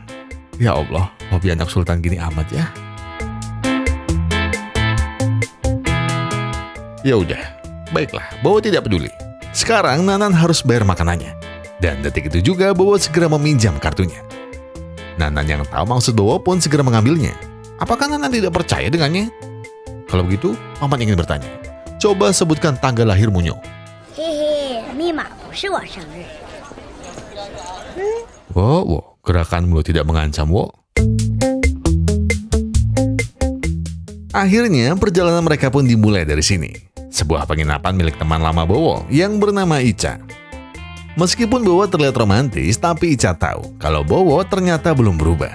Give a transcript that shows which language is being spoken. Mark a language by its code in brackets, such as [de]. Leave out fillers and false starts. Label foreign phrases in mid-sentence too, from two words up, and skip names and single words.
[id] Ya Allah, hobi anak sultan gini amat ya. Ya udah, baiklah, Bowo tidak peduli. Sekarang Nanan harus bayar makanannya. Dan detik itu juga Bowo segera meminjam kartunya. Nanan yang tahu maksud Bowo pun segera mengambilnya. Apakah Nanan tidak percaya dengannya? Kalau begitu, Paman ingin bertanya. Coba sebutkan tanggal lahirmu, Nyo. [zh] 嘿嘿，密码不是我生日。 [id] Wow, gerakanmu tidak mengancam, Wo. Akhirnya, perjalanan mereka pun dimulai dari sini. Sebuah penginapan milik teman lama Bowo yang bernama Ica. Meskipun Bowo terlihat romantis, tapi Ica tahu kalau Bowo ternyata belum berubah.